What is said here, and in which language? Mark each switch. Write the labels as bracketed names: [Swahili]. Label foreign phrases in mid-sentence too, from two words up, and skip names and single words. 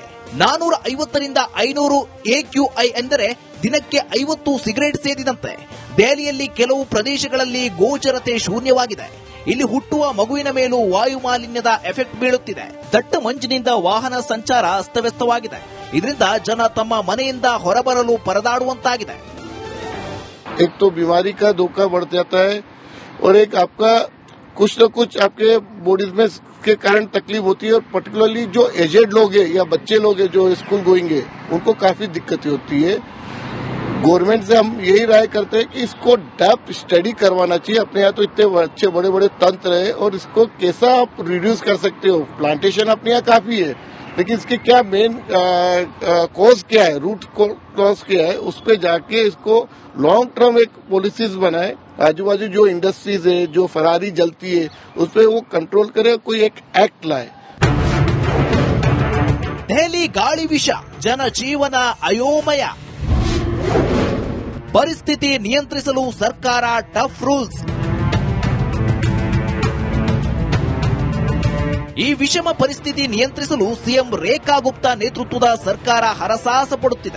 [Kannada] 450ರಿಂದ 500 AQI ಎಂದರೆ ದಿನಕ್ಕೆ 50 ಸಿಗರೆಟ್ ಸೇದಿದಂತೆ. ದೆಹಲಿಯಲ್ಲಿ ಕೆಲವು ಪ್ರದೇಶಗಳಲ್ಲಿ ಗೋಚರತೆ ಶೂನ್ಯವಾಗಿದೆ. ಇಲ್ಲಿ ಹುಟ್ಟುವ ಮಗುವಿನ ಮೇಲೂ ವಾಯು ಮಾಲಿನ್ಯದ ಎಫೆಕ್ಟ್ ಬೀಳುತ್ತಿದೆ. ದಟ್ಟ ಮಂಜಿನಿಂದ ವಾಹನ ಸಂಚಾರ ಅಸ್ತವ್ಯಸ್ತವಾಗಿದೆ. ಇದರಿಂದ ಜನ ತಮ್ಮ ಮನೆಯಿಂದ ಹೊರಬರಲು ಪರದಾಡುವಂತಾಗಿದೆ. [Hindi] एक तो बीमारी का धोखा बढ़ जाता है और एक आपका कुछ न कुछ आपके बॉडीज में के कारण तकलीफ होती है। और पर्टिकुलरली जो एजेड लोग हैं या बच्चे लोग हैं जो [English] school going [Hindi] है, उनको काफी दिक्कतें होती है। गवर्नमेंट से हम यही राय करते हैं कि इसको [English] depth study [Hindi] करवाना चाहिए। अपने यहाँ तो इतने अच्छे बड़े बड़े तंत्र है और इसको कैसा आप रिड्यूस कर सकते हो। प्लांटेशन अपने यहाँ काफी है, लेकिन इसके क्या [English] main cause [Hindi] क्या है, [English] root cause [Hindi] क्या है, उस पे जाके इसको [English] long term [Hindi] एक पॉलिसीज बनाए। आजू बाजू जो इंडस्ट्रीज है, जो फरारी जलती है, उस पे वो कंट्रोल करे, कोई एक एक्ट लाए। [Kannada] ದೆಹಲಿ ಗಾಳಿ ವಿಷ, ಜನಜೀವನ ಅಯೋಮಯ. ಪರಿಸ್ಥಿತಿ ನಿಯಂತ್ರಿಸಲು ಸರ್ಕಾರ [English] tough rules. [Kannada] ಈ ವಿಷಮ ಪರಿಸ್ಥಿತಿ ನಿಯಂತ್ರಿಸಲು ಸಿಎಂ ರೇಖಾ ಗುಪ್ತಾ ನೇತೃತ್ವದ ಸರ್ಕಾರ ಹರಸಾಹಸ ಪಡುತ್ತಿದೆ.